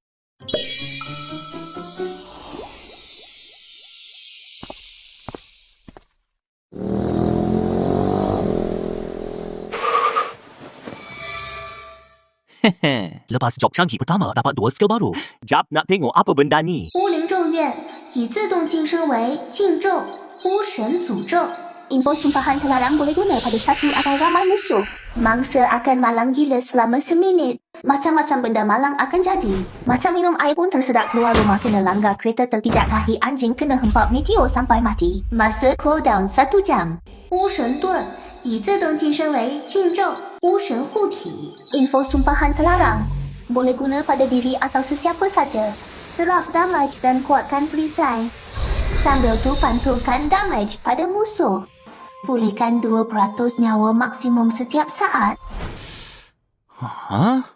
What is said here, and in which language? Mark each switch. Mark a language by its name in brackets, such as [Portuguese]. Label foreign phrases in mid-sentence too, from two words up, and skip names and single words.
[Malay] Lepas jog canggih pertama, dapat 2 skill baru. Jap nak tengok apa benda ni. [Chinese] 巫灵咒怨已自动晋升为禁咒巫神诅咒。 [Malay] Info sumpahan terlarang boleh guna pada satu atau ramai musuh. Mangsa akan malang gila selama seminit. Macam-macam benda malang akan jadi. Macam minum air pun tersedak keluar rumah kena langgar kereta terpijak tahi anjing kena hempap meteor sampai mati. Masa cooldown 1 jam. [Chinese] 巫神盾已自动晋升为禁咒巫神护体。 [Malay] Info sumpahan terlarang boleh guna pada diri atau sesiapa saja. Serap damage dan kuatkan perisai. Sambil tu pantulkan damage pada musuh. Pulihkan 2% nyawa maksimum setiap saat. Ha?